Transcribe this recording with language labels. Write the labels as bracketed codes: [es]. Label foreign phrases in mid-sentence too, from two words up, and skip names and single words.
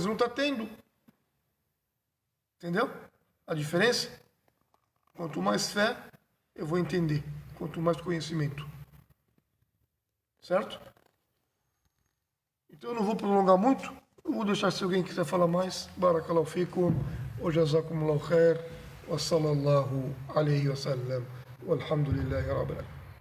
[pt] Não está tendo. Entendeu? A diferença? Quanto mais fé, eu vou entender. Quanto mais conhecimento. Certo? Então eu não vou prolongar muito. Eu vou deixar se alguém quiser falar mais. [ar] بارك الله فيكم. وجزاكم الله خير. وصلى الله عليه وسلم. والحمد لله رب العالمين.